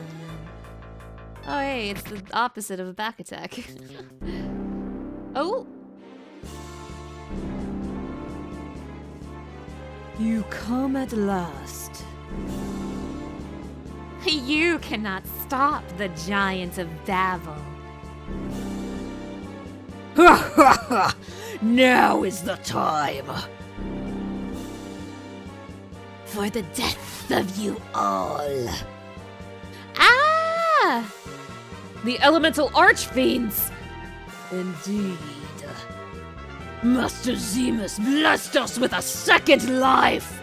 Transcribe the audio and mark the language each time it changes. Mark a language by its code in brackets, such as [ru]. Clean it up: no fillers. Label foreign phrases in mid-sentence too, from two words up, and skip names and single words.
[en] Oh, hey, it's the opposite of a back attack. Oh! You come at last. You cannot stop the giant of Babel. Ha ha ha! Now is the time! For the death of you all. Ah! The elemental archfiends! Indeed. Master Zemus blessed us with a second life!